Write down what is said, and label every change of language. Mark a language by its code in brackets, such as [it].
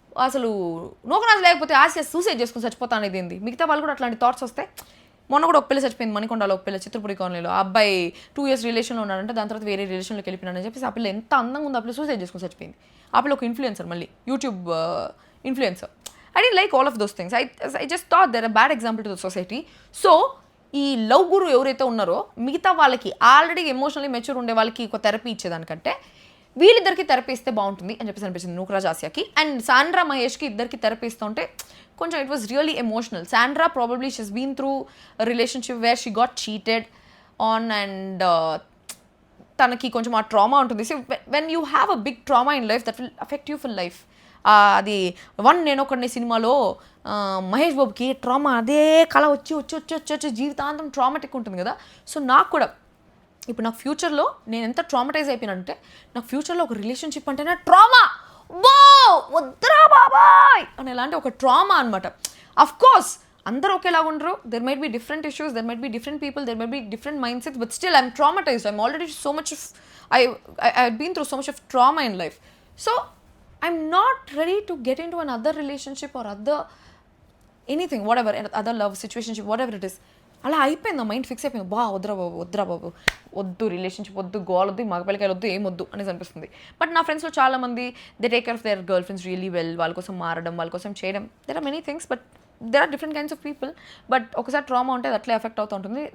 [te] అసలు నూకరాజు లేకపోతే Asia suicide చేసుకుని చచ్చిపోతా అనేది ఏంది? మిగతా వాళ్ళు కూడా అట్లాంటి థాట్స్ వస్తాయి. మొన్న కూడా ఒక పిల్ల చచ్చిపోయింది మణికొండలో, ఒక పిల్ల చిత్రపురి కాలనీలో. ఆ అబ్బాయి 2 years రిలేషన్లో ఉన్నాడంటే, దాని తర్వాత వేరే రిలేషన్లోకి వెళ్ళిపోయినాడని చెప్పేసి ఆ పిల్ల ఎంత అందంగా ఉందో, ఆ పిల్ల సూసైడ్ చేసుకుని చచ్చిపోయింది. ఆ పిల్ల ఒక ఇన్ఫ్లుయెన్సర్, మళ్ళీ YouTube influencer. [en] I didn't like all of those things. I just thought they're a bad example to the society. [te] So ఈ లవ్ గురు ఎవరైతే ఉన్నారో మిగతా వాళ్ళకి, ఆల్రెడీ ఎమోషనల్లీ మెచ్యూర్ ఉండే వాళ్ళకి ఒక థెరపీ ఇచ్చేదానికంటే వీళ్ళిద్దరికి థెరపీ ఇస్తే బాగుంటుంది అని చెప్పేసి అనిపించింది నూకరాజ్ ఆసియాకి. అండ్ సాండ్రా మహేష్కి ఇద్దరికి థెరపీ ఇస్తూ ఉంటే కొంచెం [en] It was really emotional. Sandra probably she's been through relationship where she got cheated on, and [te] తనకి కొంచెం ఆ ట్రామా ఉంటుంది. [en] So when you have a big trauma in life that will affect you for life. [te] అది నేను ఒకడిని సినిమాలో మహేష్ బాబుకి trauma అదే కళ వచ్చి జీవితాంతం ట్రామాటిక్ ఉంటుంది కదా. సో నాకు కూడా ఇప్పుడు నాకు ఫ్యూచర్లో నేను ఎంత ట్రామటైజ్ అయిపోయినంటే, నాకు ఫ్యూచర్లో ఒక రిలేషన్షిప్ అంటేనే ట్రామా. బో వద్దురా బాబాయ్ అని ఎలాంటి ఒక ట్రామా అనమాట. [en] of course [te] అందరూ ఒకేలాగా ఉండరు, [en] There might be different issues, there might be different people, there might be different mindsets, but still I'm traumatised. I'm already so much of I've been through so much of trauma in life. So I'm not ready to get into another relationship or other anything, whatever, other love situationship, whatever it is. [te] అలా అయిపోయింది, mind fix అయిపోయింది. వద్దురా బాబు వద్దు, relationship వద్దు, goal వద్దు, మగపిల్లకాయలు వద్దు, ఏం వద్దు అనేసి అనిపిస్తుంది. [en] but [te] నా ఫ్రెండ్స్లో చాలా మంది [en] they take care of their girlfriends really well, [te] వాళ్ళ కోసం మారడం, వాళ్ళ కోసం చేయడం. [en] There are many things, but there are different kinds of people. But [te] ఒకసారి ట్రామా ఉంటే అది అట్లే ఎఫెక్ట్ అవుతూ ఉంటుంది.